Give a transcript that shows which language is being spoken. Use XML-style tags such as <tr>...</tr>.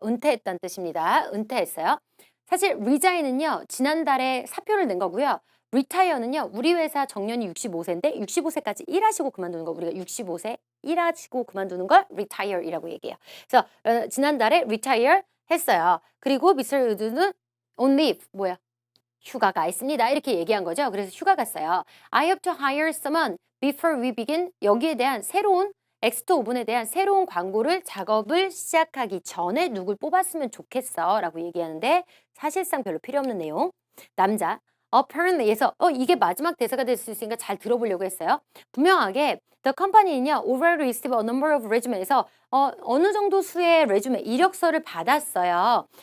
<ko>은퇴했다는 뜻입니다. 은퇴했어요. 사실 resign은요. 지난달에 사표를 낸 거고요. retire는요. 우리 회사 정년이 65세인데 65세까지 일하시고 그만두는 거 우리가 65세 일하시고 그만두는 걸 retire이라고 얘기해요. 그래서 지난달에 retire 했어요. 그리고 Mr. Wood는</ko> <en>on leave</en> <ko>뭐야? 휴가가 있습니다. 이렇게 얘기한 거죠. 그래서 휴가 갔어요.</ko> <en>I hope to hire someone before we begin.</en> <ko>여기에 대한 새로운 엑스토 오븐에 대한 새로운 광고를 작업을 시작하기 전에 누굴 뽑았으면 좋겠어 라고 얘기하는데 사실상 별로 필요 없는 내용. 남자 apparently에서 이게 마지막 대사가 될 수 있으니까 잘 들어보려고 했어요. 분명하게</ko> <en>the company</en> <ko>는요</ko> <en>already received a number of resume</en> <ko>에서 어느 정도 수의 레주메 이력서를 받았어요.</ko>